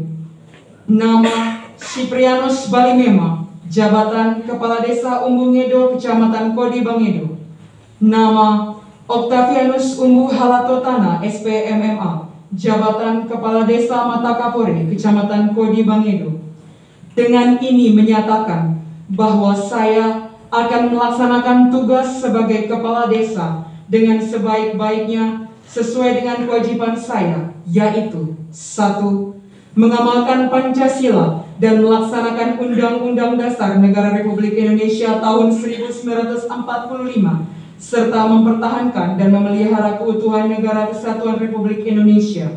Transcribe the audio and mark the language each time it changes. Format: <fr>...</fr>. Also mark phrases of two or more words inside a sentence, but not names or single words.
<id>Nama Siprianus Balimema, jabatan Kepala Desa Umbungedo, Kecamatan Kodi Bangedo. Nama Octavianus Umbu Halatotana, SPMMA, jabatan Kepala Desa Matakapore, Kecamatan Kodi Bangedo. Dengan ini menyatakan bahwa saya akan melaksanakan tugas sebagai Kepala Desa dengan sebaik-baiknya sesuai dengan kewajiban saya, yaitu 1. Mengamalkan Pancasila dan melaksanakan Undang-Undang Dasar Negara Republik Indonesia tahun 1945, serta mempertahankan dan memelihara keutuhan Negara Kesatuan Republik Indonesia.</id>